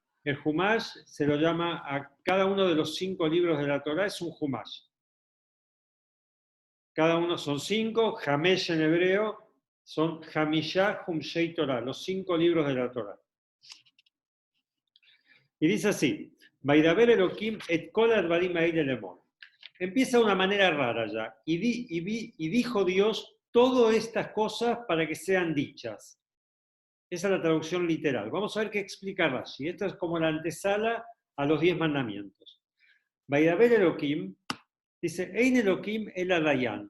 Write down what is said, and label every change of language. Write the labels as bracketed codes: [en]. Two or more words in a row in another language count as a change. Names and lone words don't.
[es] el Humash se lo llama a cada uno de los 5 libros de la Torá, es un Humash. Cada uno son 5, Hamesh en hebreo, son [he] חמישה חומשי תורה, [es] los 5 libros de la Torá. Y dice así, [he] וידבר אלהים את כל הדברים האלה לאמר. [es] Empieza de una manera rara ya. Y dijo Dios todas estas cosas para que sean dichas. Esa es la traducción literal. Vamos a ver qué explica Rashi. Esta es como la antesala a los 10 mandamientos. [he] וידבר אלהים [es] dice, [he] אין אלהים אלא דיין.